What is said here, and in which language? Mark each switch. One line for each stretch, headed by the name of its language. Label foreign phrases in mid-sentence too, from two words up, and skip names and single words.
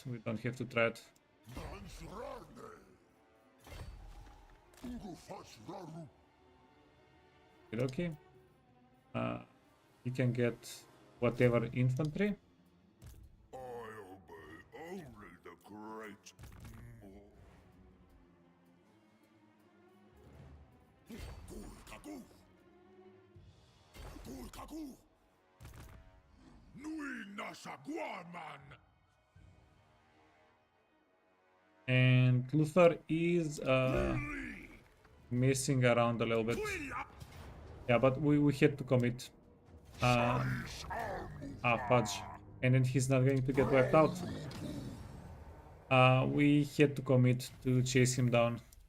English: We don't have to try it. Okay. You can get whatever infantry. I obey only the great. Nui nasa guaman. And Luthor is messing around a little bit. Yeah, but we had to commit. Fudge. And then he's not going to get wiped out. We had to commit to chase him down.